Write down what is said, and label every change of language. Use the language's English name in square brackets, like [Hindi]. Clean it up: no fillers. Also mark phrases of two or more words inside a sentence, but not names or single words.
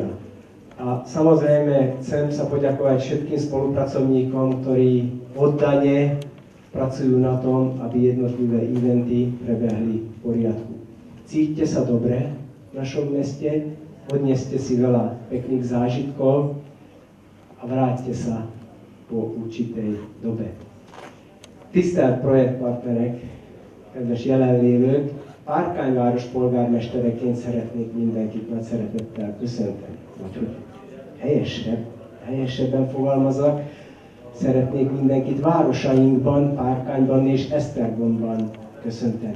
[Slovak] A samozrejme chcem sa poďakovať všetkým spolupracovníkom, ktorí oddane pracujú na tom, aby jednotlivé eventy prebehli v poriadku. Cíťte sa dobre v našom meste, odneste si veľa pekných zážitkov a vráťte sa po určitej dobe. [Hungarian] Tisztelt projektpartnerek, kedves jelenlévők, Párkányváros polgármestereként szeretnék mindenkit nagy szeretettel köszönteni. Vagy hogy helyesebben fogalmazok, szeretnék mindenkit városainkban, Párkányban és Esztergomban köszönteni.